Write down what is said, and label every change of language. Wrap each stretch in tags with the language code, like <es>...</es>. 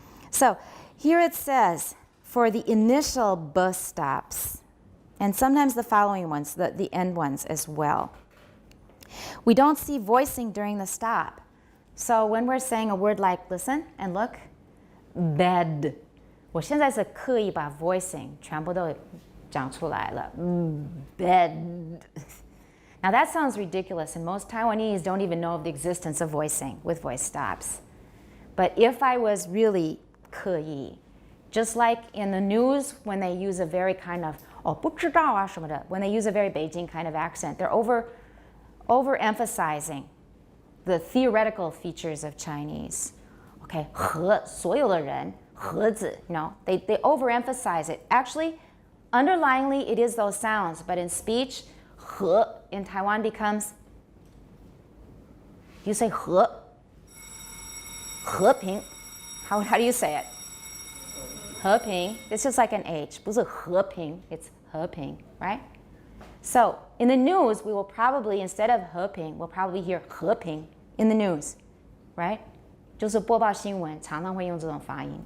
<en>So here it says, for the initial b stops, and sometimes the following ones, the end ones as well. We don't see voicing during the stop. So when we're saying a word like, listen and look, bed.</en> <zh>我现在是刻意把 voicing 全部都讲出来了.</zh> <en>Bed. Now that sounds ridiculous, and most Taiwanese don't even know of the existence of voicing with voice stops. But if I was really</en> <zh>刻意,</zh> <en>just like in the news when they use a very kind of</en> <zh>不知道啊什么的,</zh> <en>when they use a very Beijing kind of accent, they're overemphasizing the theoretical features of Chinese. Okay,</en> <zh>和所有的人 和字,</zh> <en>you know, they overemphasize it. Actually, underlyingly, it is those sounds, but in speech, 和 in Taiwan becomes, you say 和平. How do you say it? 和平.It's just like an H.</en> <zh>不是和平,</zh> <en>it's 和平, right? So in the news, we will probably, instead of 和平, we'll probably hear 和平 in the news, right?</en> <zh>就是播报新闻常常会用这种发音.</zh>